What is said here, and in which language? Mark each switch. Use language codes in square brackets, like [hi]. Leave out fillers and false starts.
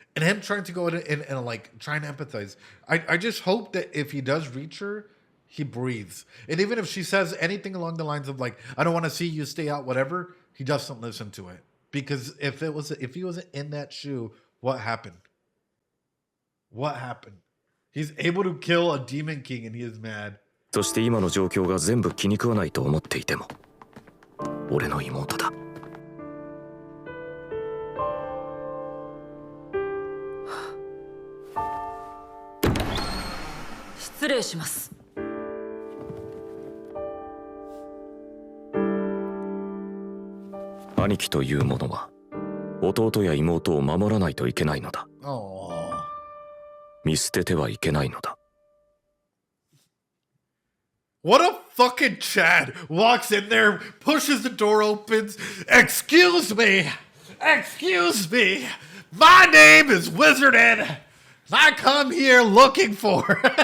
[en] And him trying to go in and like trying to empathize. I just hope that if he does reach her, he breathes. And even if she says anything along the lines of like, I don't want to see you, stay out, whatever, he doesn't listen to it. Because if he wasn't in that shoe, what happened? What happened? He's able to kill a demon king and he is mad. [ja] そして今の状況が全部気に食わないと思っていても、俺の妹だ。失礼します。兄貴というものは弟や妹を守らないといけないのだ。見捨ててはいけないのだ。 [en] What a fucking Chad walks in there, pushes the door opens. Excuse me. Excuse me. My name is Wizard Ed. I come here looking for.